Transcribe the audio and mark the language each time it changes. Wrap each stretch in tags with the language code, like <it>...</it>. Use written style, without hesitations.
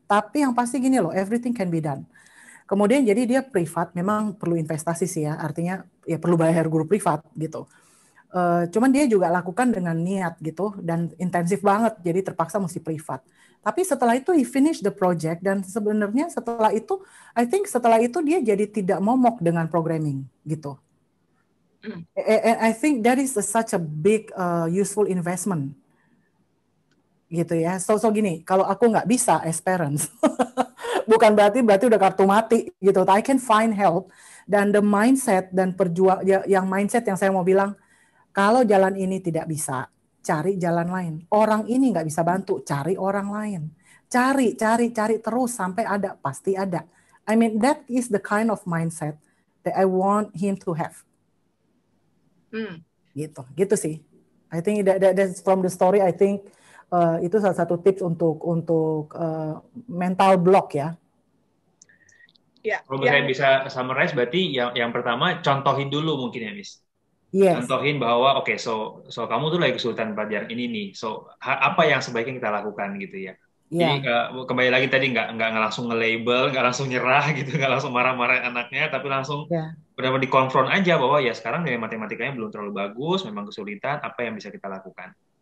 <id>Tapi yang pasti gini loh,</id> <en>everything can be done.</en> <id>Kemudian jadi dia privat, memang perlu investasi sih ya, artinya ya perlu bayar guru privat gitu. Cuman dia juga lakukan dengan niat gitu dan intensif banget, jadi terpaksa mesti privat. Tapi setelah itu</id> <en>he finish the project</en> <id>dan sebenarnya setelah itu,</id> <en>I think</en> <id>setelah itu dia jadi tidak momok dengan programming gitu.</id> <en>And I think that is such a big useful investment</en> <id>gitu ya. So gini, kalau aku nggak bisa</id> <en>as parents,</en> <id>bukan berarti udah kartu mati gitu.</id> <en>I can find help</en> <id>dan</id> <en>the mindset</en> <id>dan yang mindset yang saya mau bilang, kalau jalan ini tidak bisa, cari jalan lain. Orang ini nggak bisa bantu, cari orang lain. Cari terus sampai ada, pasti ada.</id> <en>I mean, that is the kind of mindset that I want him to have.</en> <id>Gitu sih.</id> <en>I think that's from the story. I think</en> <id>itu salah satu tips untuk mental block ya. Kalau saya bisa summarize, berarti yang pertama contohin dulu mungkin ya, Miss.</id> <en>Yes.</en> <id>Contohin bahwa oke, so kamu tuh lagi kesulitan pelajaran ini nih. So apa yang sebaiknya kita lakukan gitu ya. Jadi kembali lagi tadi nggak langsung nge-label, nggak langsung nyerah gitu, nggak langsung marah-marah anaknya, tapi langsung benar-benar dikonfront aja bahwa ya sekarang nilai matematikanya belum terlalu bagus, memang kesulitan, apa yang bisa kita lakukan.</id>